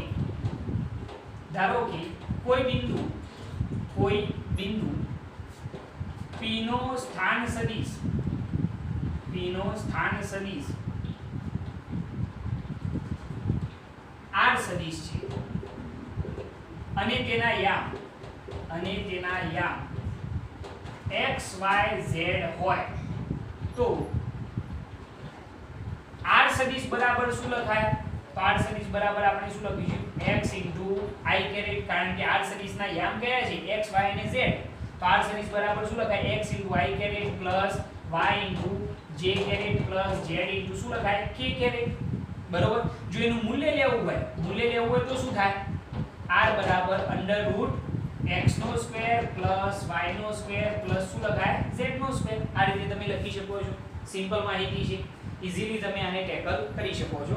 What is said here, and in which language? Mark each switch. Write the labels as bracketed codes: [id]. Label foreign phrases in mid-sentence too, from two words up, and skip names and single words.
[gu] કે કોઈ બિંદુ P નો સ્થાન સદિશ r સદિશ છે અને તેના યામ x y z હોય તો r સદિશ બરાબર શું લખાય? તો r સદિશ બરાબર આપણે શું લખીશું? [en] x i caret. [gu] કારણ કે r સદિશના યામ કયા છે? x y અને z. તો r સદિશ બરાબર શું લખાય? [en] x i caret plus y j caret plus z [gu] શું લખાય? [en] k caret. બરોબર? [gu] જો એનું મૂલ્ય લેવું હોય તો શું થાય? r બરાબર [en] under root [gu] x નો સ્ક્વેર પ્લસ y નો સ્ક્વેર પ્લસ શું લખાય? z નો સ્ક્વેર. આ રીતે તમે લખી શકો છો. સિમ્પલ માહિતી છે, ઈઝીલી તમે આને ટેકલ કરી શકો છો.